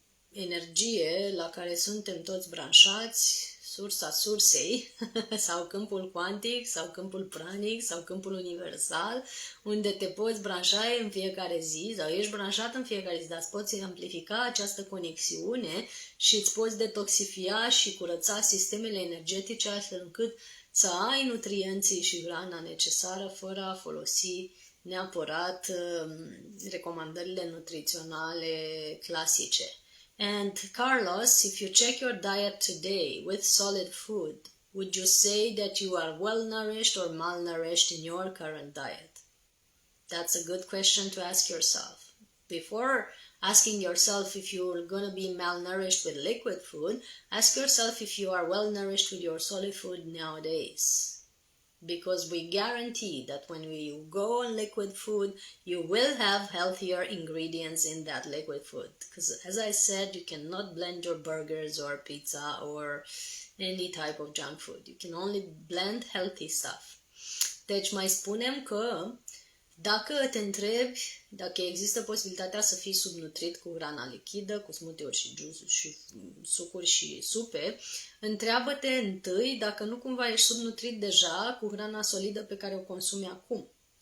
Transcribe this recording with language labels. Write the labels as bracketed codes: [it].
[ro] energie la care suntem toți branșați, sursa sursei, sau câmpul cuantic, sau câmpul pranic, sau câmpul universal, unde te poți branșa în fiecare zi, sau ești branșat în fiecare zi, dar îți poți amplifica această conexiune și îți poți detoxifia și curăța sistemele energetice, astfel încât să ai nutrienții și hrana necesară fără a folosi neapărat recomandările nutriționale clasice. [en] And Carlos, if you check your diet today with solid food, would you say that you are well nourished or malnourished in your current diet? That's a good question to ask yourself. Before asking yourself if you're going to be malnourished with liquid food, ask yourself if you are well nourished with your solid food nowadays. Because we guarantee that when you go on liquid food, you will have healthier ingredients in that liquid food. Because as I said, you cannot blend your burgers or pizza or any type of junk food. You can only blend healthy stuff. [ro] Deci mai spunem că dacă te întrebi dacă există posibilitatea să fii subnutrit cu hrana lichidă, cu smoothie-uri și juice și sucuri și supe, întreabă-te întâi dacă nu cumva ești subnutrit deja cu hrana solidă pe care o consumi acum.